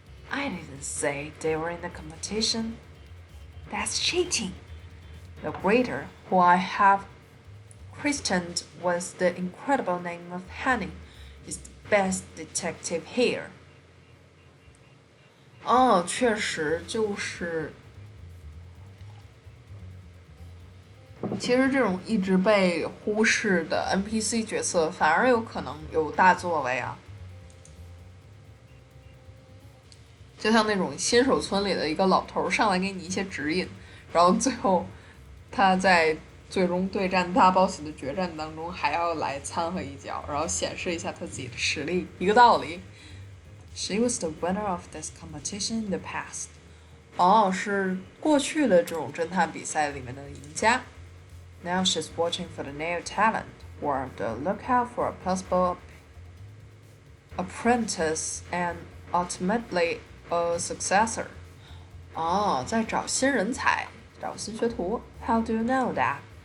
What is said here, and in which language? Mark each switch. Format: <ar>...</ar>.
<en>I didn't say they were in a competition. That's cheating. The greeter, who I have christened with the incredible name of Henning, is the best detective here.</en> <zh>确实就是，其实这种一直被忽视的 NPC 角色，反而有可能有大作为啊。就像那种新手村里的一个老头上来给你一些指引，然后最后他在最终对战大 boss 的决战当中还要来掺和一脚，然后显示一下他自己的实力，一个道理。</zh> <en>She was the winner of this competition in the past.</en> <zh>是过去的这种侦探比赛里面的赢家。</zh> <en>Now she's watching for the new talent, or the lookout for a possible apprentice and ultimately a successor.</en> <zh>在找新人才，找新学徒。</zh> <en>How do you know that?</en>